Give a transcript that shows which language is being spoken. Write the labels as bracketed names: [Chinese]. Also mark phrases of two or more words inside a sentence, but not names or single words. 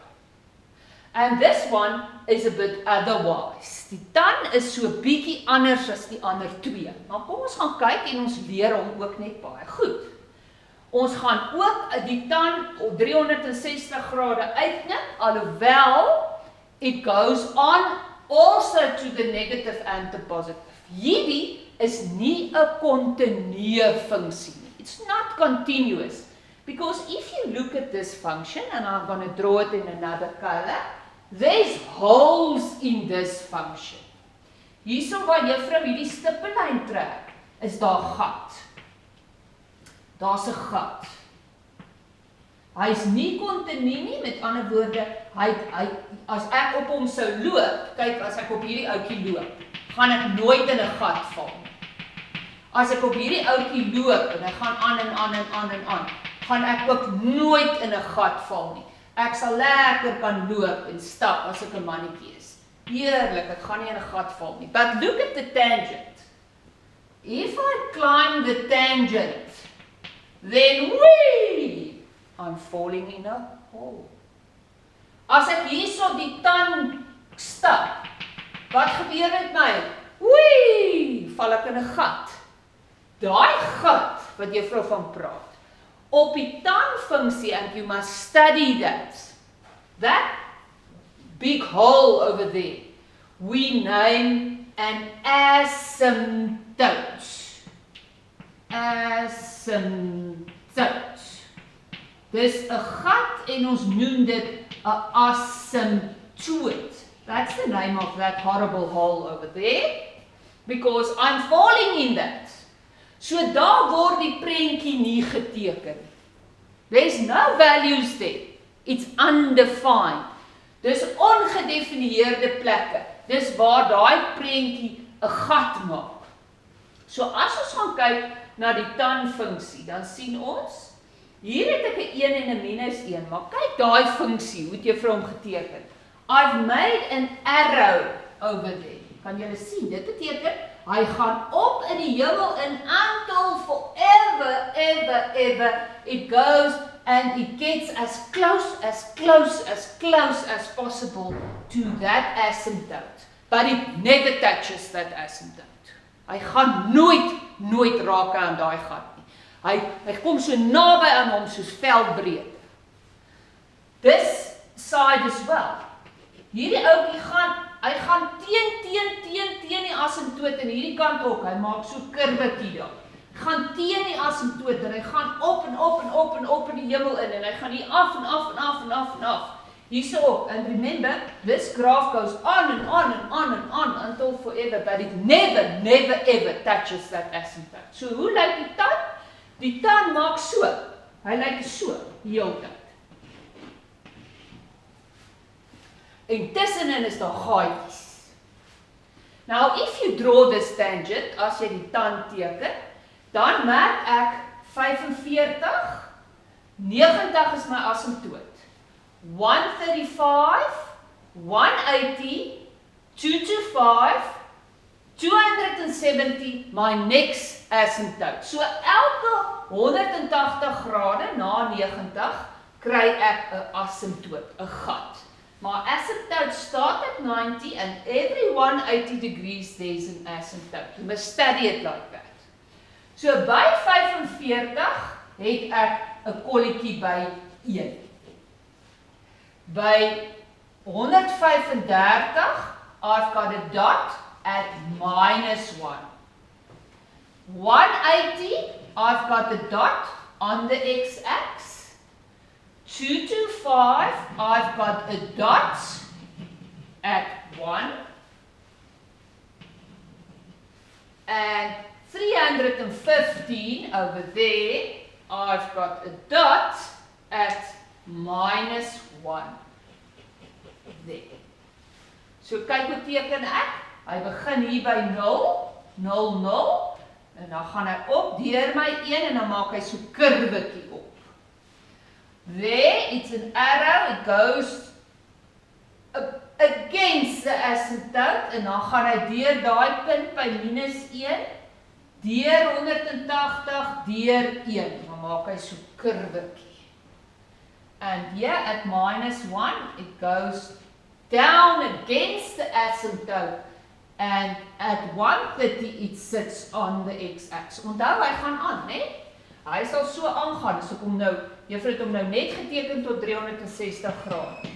[English] And this one is a bit otherwise. [Afrikaans] Die tan is so bietjie anders as die ander twee. Maar kom ons gaan kyk en ons leer hom ook net baie goed. Ons gaan ook die tan op 360 grade uitknip, alhoewel [English] it goes on also to the negative and the positive. [Afrikaans] Hierdie is nie 'n kontinue funksie nie. [English] It's not continuous. Because if you look at this function, and I'm going to draw it in another color, there's holes in this function. [Afrikaans] Hierso waar juffrou hierdie stippellyn trek, is daar gat. Daar's 'n gat. Hy's nie kontinu nie, met ander woorde, hy as ek op hom sou loop, kyk as ek op hierdie ouetjie loop, gaan ek nooit in 'n gat val nie. As ek op hierdie ouetjie loop en hy gaan aan en aan en aan en aan, gaan ek ook nooit in 'n gat val nie. Ek sal lekker kan loop en stap as ek 'n mannetjie is. Heerlik, ek gaan nie in 'n gat val nie. [English] But look at the tangent. If I climb the tangent, then whee, I'm falling in a hole. [Afrikaans] As ek hierso die tan stap, wat gebeur met my? Whee, val ek in 'n gat. Daai gat wat juffrou van praat, op die tan funksie, [English] and you must study that big hole over there, we name an asymptote. Asymptote. [Afrikaans] Dis 'n gat en ons noem dit 'n asymptote. [English] That's the name of that horrible hole over there, because I'm falling in that. [Afrikaans] So daar word die prentjie nie geteken. [English] There's no values there. It's undefined. [Afrikaans] Dis ongedefinieerde plekke. Dis waar daai prentjie 'n gat maak. So as ons gaan kyk na die tan-funksie, dan sien ons, hier het ek 'n 1 en 'n -1, maar kyk daai funksie, hoe het jy vir hom geteken? [English] I've made an arrow over there. [Afrikaans] Kan julle sien, dit beteken, hy gaan op in die hemel in [English] until forever, ever, it goes and it gets as close as possible to that asymptote. But it never touches that asymptote. [Afrikaans] Hy gaan nooit raak aan daai gat nie. Hy kom so naby aan hom soos veldbreedte. [English] This side as well. [Afrikaans] Hierdie ouetjie hy gaan teen die asymptoot en hierdie kant ook. Hy maak so kurwetjie daar. Hy gaan teen die asymptoot en hy gaan op in die hemel in en hy gaan hier af en af. Hierso ook. [English] And remember, this graph goes on and on until forever, but it never ever touches that asymptote. [Afrikaans] So hoe lyk die tan? Die tan maak so. Hy lyk so die hele tyd. En tussenin is daar gaatjies. [English] Now, if you draw this tangent, [Afrikaans] as jy die tan teken, dan merk ek 45, 90 is my asymptoot. [English] 135, 180, 225, 270, my next asymptote. [Afrikaans] So elke 180 grade na 90 kry ek 'n asymptoot, 'n gat. [English] My asymptote start at 90 and every 180 degrees there's an asymptote. You must study it like that. [Afrikaans] So by 45 het ek 'n kolletjie by 1. By 135, [English] I've got a dot at -1. 180, I've got the dot on the x-axis. 225, I've got a dot at 1. And 315 over there, I've got a dot at -1 there. [Afrikaans] So kyk hoe teken ek. Hy begin hier by 0, 0, 0 en dan gaan hy op deur my 1 en dan maak hy so kurwetjie op. [English] There it's an arrow, it goes against the asymptote [Afrikaans] en dan gaan hy deur daai punt by -1, deur 180, deur 1. Dan maak hy so kurwetjie. [English] And here at -1, it goes down against the asymptote. And at 130, it sits on the x-axis. [Afrikaans] Onthou, hy gaan aan, né? Hy sal so aangaan, as ek hom nou, juffrou het hom nou net geteken tot 360 grade.